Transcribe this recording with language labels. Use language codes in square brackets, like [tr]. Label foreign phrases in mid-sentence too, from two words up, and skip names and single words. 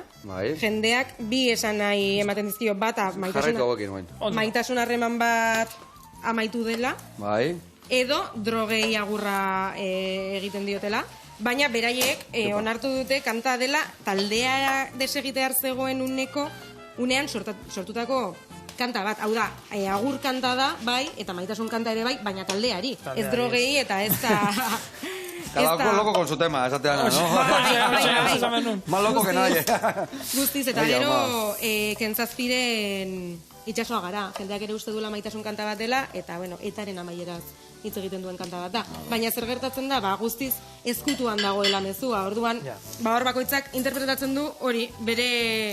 [eu] Jendeak bi esan nahi ematen dizkio bata maitasun harreman bat amaitu dela, edo drogei agurra egiten diotela, baina beraiek onartu dute kanta dela taldea desegitear zegoen unean sortutako kanta bat, hau da, agur kanta da, eta maitasun kanta ere baina taldeari, ez drogei eta ez da... [es] Cada uno loco con su tema, esa te ¿no? Más loco que nadie. [eu] Guztiz, eta gero, Kentzazpiren itxasoa gara. Jendeak ere uste duela maitasun kanta bat dela, eta, bueno, etaren amaieraz hitz egiten duen kanta bat da. Baina zer gertatzen da, guztiz ezkutuan dagoela mezua. Orduan, hor bakoitzak interpretatzen du hori, bere...